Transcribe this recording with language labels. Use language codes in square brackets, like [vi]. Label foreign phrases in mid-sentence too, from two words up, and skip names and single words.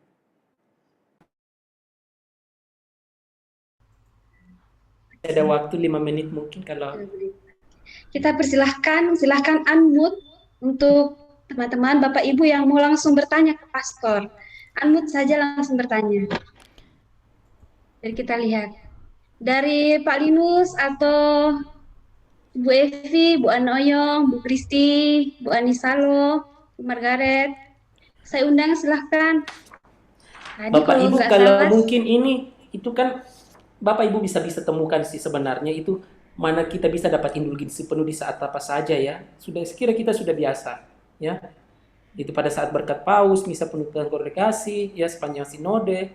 [id] Ada waktu 5 menit mungkin kalau... Kita silahkan unmute untuk teman-teman, Bapak Ibu yang mau langsung bertanya ke Pastor. Unmute saja langsung bertanya. Jadi kita lihat. Dari Pak Linus atau Bu Evi, Bu Anoyong, Bu Kristi, Bu Anisalo, Bu Margaret. Saya undang silahkan. Tadi Bapak kalau Ibu nggak kalau salah, mungkin ini itu kan Bapak Ibu bisa temukan sih sebenarnya itu mana kita bisa dapat indulgensi penuh di saat apa saja ya. Sudah sekira kita sudah biasa ya. Itu pada saat berkat paus, misa penutupan kongregasi ya sepanjang sinode.